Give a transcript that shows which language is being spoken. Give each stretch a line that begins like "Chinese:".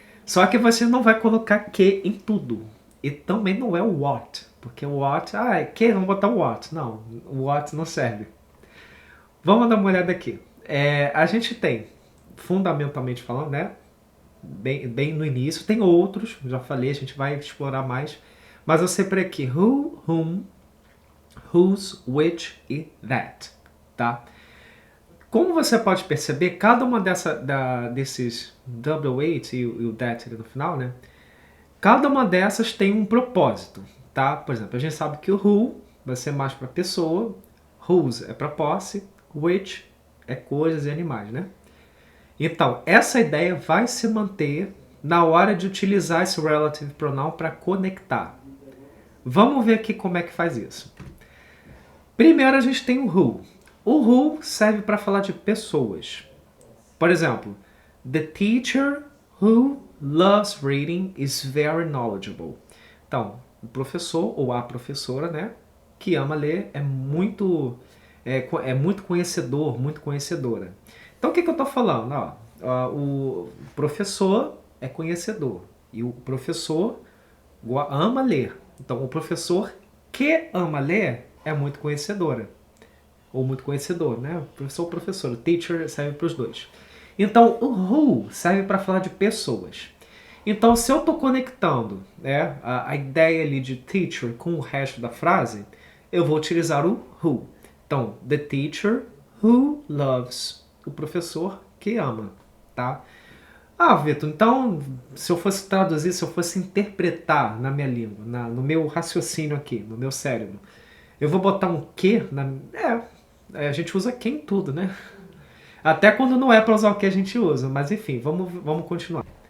Portuguese: Só que você não vai colocar que em tudo. E também não é o what. Porque o what, é que, vamos botar o what. Não, o what não serve. Vamos dar uma olhada aqui. A gente tem, fundamentalmente falando, né? Bem no início, tem outros, já falei, a gente vai explorar mais. Mas eu separei aqui who, whom, whose, which e that. Tá? Como você pode perceber, cada uma desses W8 e o that no final, né? Cada uma dessas tem um propósito, tá? Por exemplo, a gente sabe que o who vai ser mais para pessoa, whose é para posse, which é coisas e animais, né? Então, essa ideia vai se manter na hora de utilizar esse relative pronoun para conectar. Vamos ver aqui como é que faz isso. Primeiro a gente tem o who. O who serve para falar de pessoas. Por exemplo,
English: the teacher who loves reading is very knowledgeable.
Portuguese: Então, o professor ou a professora, né, que ama ler é muito conhecedor, muito conhecedora. Então, o que eu estou falando? O professor é conhecedor e o professor ama ler. Então, o professor que ama ler é muito conhecedora ou muito conhecedor, né? Professor ou professora. Teacher serve para os dois. Então, o who serve para falar de pessoas. Então, se eu estou conectando, né, a ideia ali de teacher com o resto da frase, eu vou utilizar o who. Então,
English: the teacher who loves.
Portuguese: O professor que ama, tá? Vitor, então, se eu fosse traduzir, se eu fosse interpretar na minha língua, no meu raciocínio aqui, no meu cérebro, eu vou botar um que a gente usa que em tudo, né? Até quando não é para usar o que a gente usa, mas enfim, vamos continuar.